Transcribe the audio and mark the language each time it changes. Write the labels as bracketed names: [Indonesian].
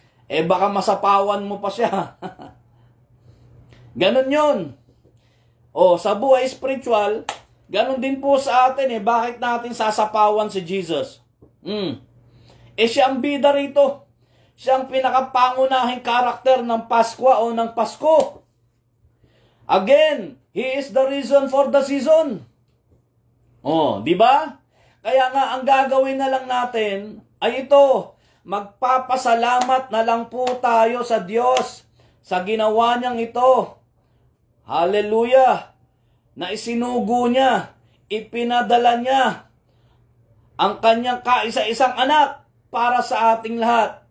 [Filipino] Baka masapawan mo pa siya. Ganon yun. Oh, sa buhay spiritual, ganon din po sa atin Bakit natin sasapawan si Jesus? Siya ang bida rito. Siya ang pinakapangunahing karakter ng Pasko o ng Pasko. [English] Again, He is the reason for the season. [Filipino] Oh, di ba? Kaya nga, ang gagawin na lang natin ay ito, magpapasalamat na lang po tayo sa Diyos sa ginawa niyang ito. Hallelujah! Na isinugo niya, ipinadala niya ang kanyang kaisa-isang anak para sa ating lahat.